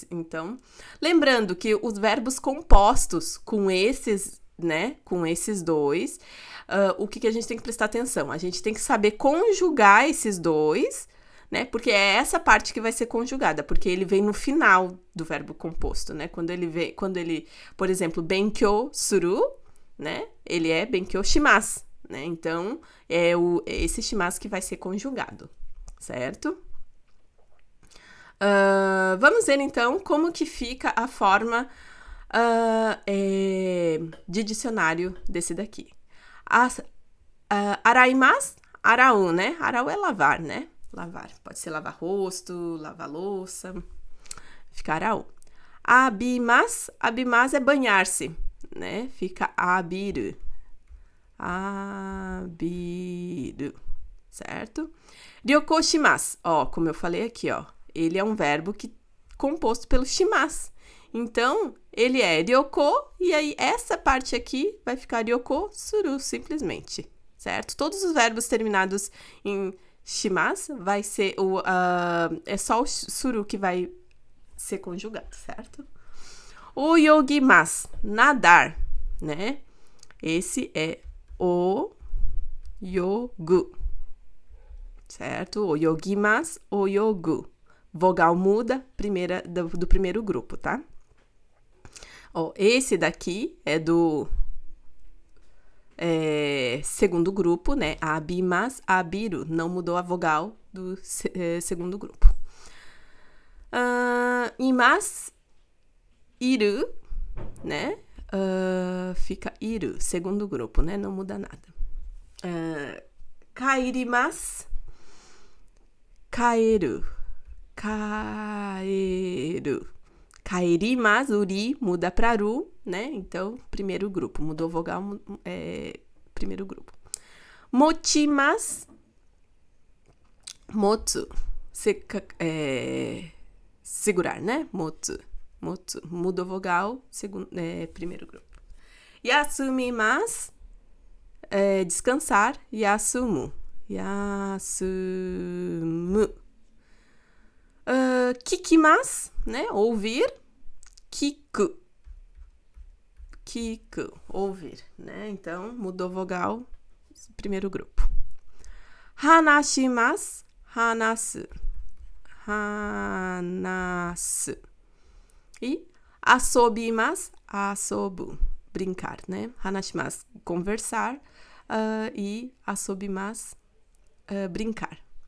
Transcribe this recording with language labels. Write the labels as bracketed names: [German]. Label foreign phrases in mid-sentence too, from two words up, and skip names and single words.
[Portuguese] Então, lembrando que os verbos compostos com esses, né, com esses dois, o que a gente tem que prestar atenção? A gente tem que saber conjugar esses dois, né? Porque é essa parte que vai ser conjugada, porque ele vem no final do verbo composto, né? Quando ele, por exemplo, [Japanese] 勉強する, [Portuguese] né? Ele é [Japanese] 勉強します, [Portuguese] né? Então, é esse shimasu que vai ser conjugado, certo? Vamos ver, então, como que fica a forma de dicionário desse daqui. [Japanese] 洗います、洗う, né? [Portuguese] Arau é lavar, né? Lavar. Pode ser lavar rosto, lavar louça. Fica arau. Abimasu é banhar-se, né? Fica abiru. Abiru, certo? [Japanese] 旅行します, [Portuguese] ó, como eu falei aqui, ó. Ele é um verbo composto pelo shimasu. Então, ele é ryoko, e aí essa parte aqui vai ficar [Japanese] 旅行する, [Portuguese] simplesmente, certo? Todos os verbos terminados em shimasu vai ser é só o suru que vai ser conjugado, certo? Oyogimasu, nadar, né? Esse é oyogu, certo? [Japanese] 泳ぎます、泳ぐ. [Portuguese] Vogal muda, do primeiro grupo, tá? Ó, esse daqui é do segundo grupo, né? [Japanese] 浴びます、浴びる. [Portuguese] Não mudou a vogal do segundo grupo. [Japanese] います、いる, [Portuguese] né? Fica iru, segundo grupo, né? Não muda nada. Kairimasu, kaeru. Kaeru. Kaerimasu, uri, muda para ru, né? Então, primeiro grupo. Mudou vogal, primeiro grupo. [Japanese] 持ちます、持つ. [Portuguese] Segurar, né? Motsu. Mudou vogal, primeiro grupo. Yasumimasu, descansar. Yasumu. Kikimasu, né? Ouvir. Kiku, ouvir, né? Então, mudou vogal, primeiro grupo. [Japanese] 話します、話す. E 遊びます、遊ぶ, [Portuguese] brincar, né? Hanashimasu, conversar. E asobimasu, brincar.